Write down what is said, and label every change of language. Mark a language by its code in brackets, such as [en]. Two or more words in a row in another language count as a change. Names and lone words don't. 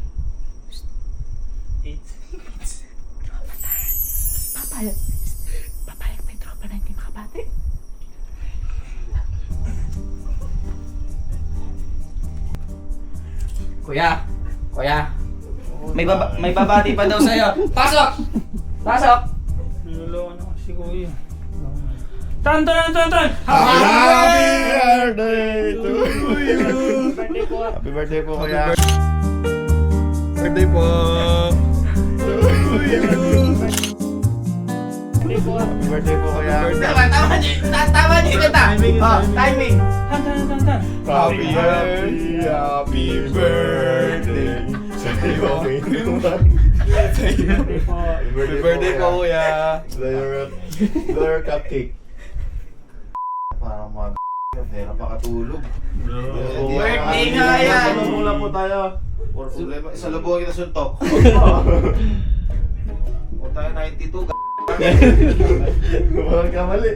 [tl] Papayag may tropa na hindi makabati. Kuya. May babati pa daw sa'yo. Pasok! Pasok! Niloloko na si kuya. Tan! [en] Happy birthday to you! Happy birthday [tl] po, kuya. Birthday po! [en] To you! Happy birthday [tl] po, kuya. Tama niyo yung kanta. Oh, timing. Tan! [en] Happy birthday [tl] sa'yo. [en] Happy birthday [tl] po, kuya. [en] Blow your cupcake. [tl] Parang mga hirap makatulog. Birthday nga yan. Salubong lang po tayo. Or problema, salubong kita suntok. O tayo 92, Walang kamali.